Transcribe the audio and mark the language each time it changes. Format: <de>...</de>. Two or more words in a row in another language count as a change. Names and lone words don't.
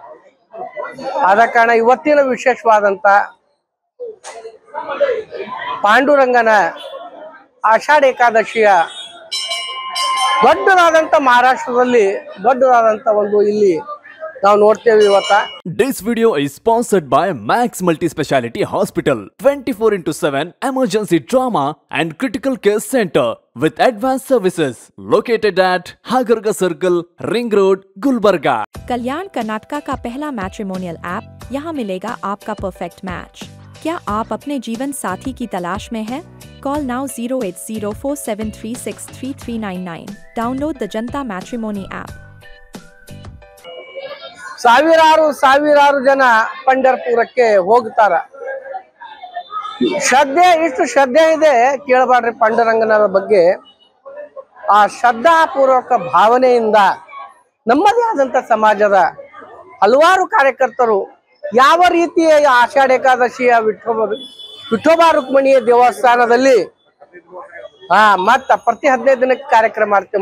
<kn>ಆದ ಕಾರಣ ಇವತ್ತಿನ ವಿಶೇಷವಾದಂತ ಪಾಂಡುರಂಗನ ಆಷಾಢ ಏಕಾದಶಿಯ ದೊಡ್ಡದಾದಂತ ಮಹಾರಾಷ್ಟ್ರದಲ್ಲಿ ದೊಡ್ಡದಾದಂತ ಒಂದು ಇಲ್ಲಿ ನಾವು ನೋಡ್ತೇವೆ ಇವತ್ತ.</kn> <en>This video is sponsored by Max Multi-Speciality Hospital, 24/7 emergency trauma and critical care center with advanced services located at Hagarga Circle, Ring Road, Gulbarga.</en> <hi>कल्याण कर्नाटका का पहला</hi> <en>matrimonial app.</en> <hi>यहाँ मिलेगा आपका</hi> <en>perfect match.</en> <hi>क्या आप अपने जीवन साथी की तलाश में हैं?</hi> <en>Call now 08047363399। Download the Janata Matrimony app.</en> <kn>ಸಾವಿರಾರು ಜನ ಪಂಢರಪುರಕ್ಕೆ ಹೋಗ್ತಾರ. ಇಷ್ಟು ಶ್ರದ್ಧೆ ಇದೆ ಕೇಳಬಾರ್ರಿ ಪಾಂಡುರಂಗನ ಬಗ್ಗೆ. ಆ ಶ್ರದ್ಧಾಪೂರ್ವಕ ಭಾವನೆಯಿಂದ ನಮ್ಮದೇ ಆದಂತ ಸಮಾಜದ ಹಲವಾರು ಕಾರ್ಯಕರ್ತರು ಯಾವ ರೀತಿಯ ಆಷಾಢ ಏಕಾದಶಿಯ ವಿಠೋಬಾ ರುಕ್ಮಿಣಿಯ ದೇವಸ್ಥಾನದಲ್ಲಿ ಮತ್ತ ಪ್ರತಿ 15 ದಿನಕ್ಕೆ ಕಾರ್ಯಕ್ರಮ ಮಾಡ್ತೇವೆ.</kn>